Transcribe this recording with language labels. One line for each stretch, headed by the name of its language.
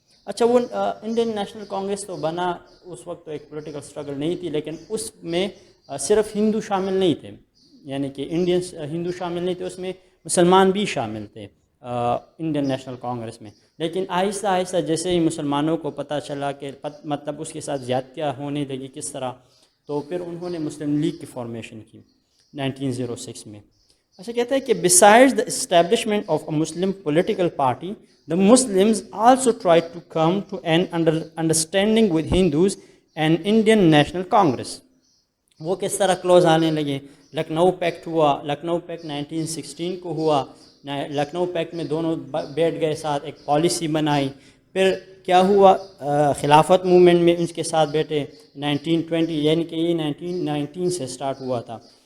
Urdu: اچھا، وہ Indian national Congress تو بنا اس وقت، تو ایک پولیٹیکل اسٹرگل نہیں تھی، لیکن اس میں صرف ہندو شامل نہیں تھے، یعنی کہ انڈینس ہندو شامل نہیں تھے، اس میں مسلمان بھی شامل تھے انڈین نیشنل کانگریس میں. لیکن آہستہ آہستہ جیسے ہی مسلمانوں کو پتہ چلا کہ مطلب اس کے ساتھ زیادتیاں ہونے لگی کس طرح، تو پھر انہوں نے مسلم لیگ کی فارمیشن کی 1906 میں. اچھا، کہتا ہے کہ
English: besides the establishment of a Muslim political party, the Muslims also tried to come to an understanding with Hindus and Indian National Congress.
Urdu: وہ کس طرح کلوز آنے لگے؟ لکھنؤ پیکٹ ہوا، لکھنؤ پیکٹ 1916 کو ہوا. لکھنؤ پیکٹ میں دونوں بیٹھ گئے ساتھ، ایک پالیسی بنائی. پھر کیا ہوا؟ خلافت موومنٹ میں ان کے ساتھ بیٹھے 1920، یعنی کہ یہ 1919 سے سٹارٹ ہوا تھا.